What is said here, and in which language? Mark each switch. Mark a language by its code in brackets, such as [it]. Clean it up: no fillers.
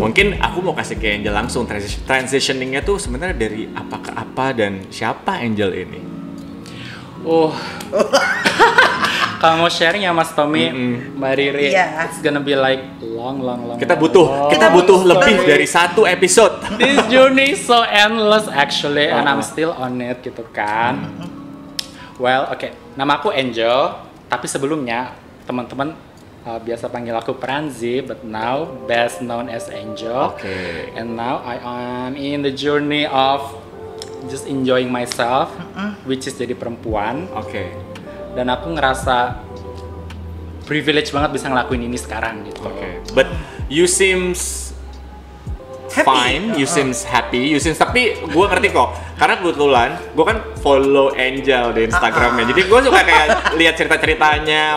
[id] Mungkin aku mau kasih ke Angel langsung transitioningnya tuh sebenarnya dari apa ke apa dan siapa Angel ini? Kalau mau sharing ya Mas Tommy, Mbak Riri, Iya. [en] it's gonna be like long. [id] Kita butuh lebih dari satu episode. [en] This journey is so endless actually, and I'm still on it [id] gitu kan. Well, oke. Nama aku Angel, tapi sebelumnya teman-teman biasa panggil aku Pranzi, [en] but now best known as Angel. [id] Oke. [en] And now I am in the journey of just enjoying myself, which is [id] jadi perempuan. Oke. Dan aku ngerasa privilege banget bisa ngelakuin ini sekarang gitu. [en] Oke. But you seems Happy. fine, you seems happy, you seems, [id] tapi gue ngerti kok karena kebetulan gue kan follow Angel di Instagramnya, jadi gue suka kayak lihat cerita-ceritanya.